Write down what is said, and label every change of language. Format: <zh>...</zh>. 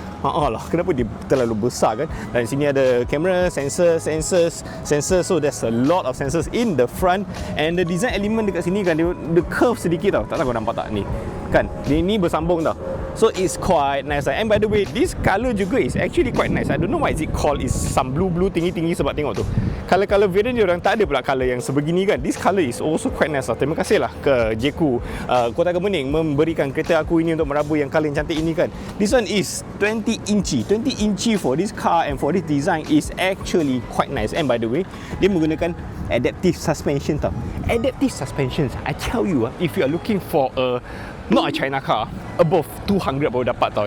<ms>Lah, kenapa dia terlalu besar kan? Dan sini ada kamera, sensors.</ms> <en>So there's a lot of sensors in the front. And the design element</en> <ms>dekat sini kan, dia curve sedikit tau. Tak tahu kau nampak tak ni kan, dia ni bersambung tau.</ms> <en>So it's quite nice. And by the way, this colour juga is actually quite nice. I don't know why is it called is some blue tinggi-tinggi.</en> <ms>Sebab tengok tu, colour variant dia orang tak ada pula colour yang sebegini kan.</ms> <en>This colour is also quite nice lah.</en> <ms>Terima kasih lah ke Jaecoo Kota Kemuning memberikan kereta aku ini untuk merabu yang colour yang cantik ini kan.</ms> <en>This one is 20 inci for this car, and for this design is actually quite nice. And by the way,</en> <ms>dia menggunakan adaptive suspension tau.</ms> <en>Adaptive suspensions, I tell you if you are looking for a not a China car, above 200</en> <ms>baru dapat tau.</ms>